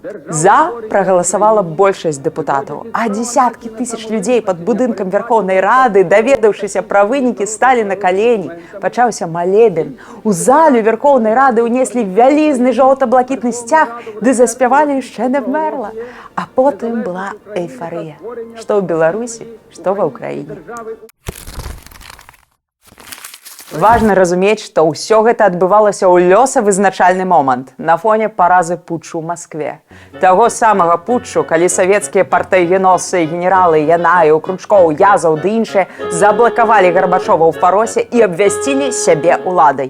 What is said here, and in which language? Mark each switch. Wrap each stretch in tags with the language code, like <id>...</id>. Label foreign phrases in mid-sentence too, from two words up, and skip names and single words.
<be>За прагаласавала большасць дэпутатаў, а дзесяткі тысяч людзей пад будынкам Верховнай Рады, даведаўшыся пра вынікі, сталі на калені. Пачаўся малебен. У залю Верховнай Рады ўнеслі вялізны жоўта-блакітны сцяг, ды заспявалі</be> <uk>«Ще не вмерла».</uk> <be>А потым была эйфарыя. Што ў Беларусі, што ва ўкраіне. Важна разумець, што ўсё гэта адбывалася ў лёсавызначальны момант на фоне паразы путчу ў Маскве. Таго самага путчу, калі савецкія партыйгеносы, генералы Янаеў, Кручкоў, Язаў ды іншыя заблакавалі Гарбачова ў Фаросе і абвясцілі сябе уладай.</be>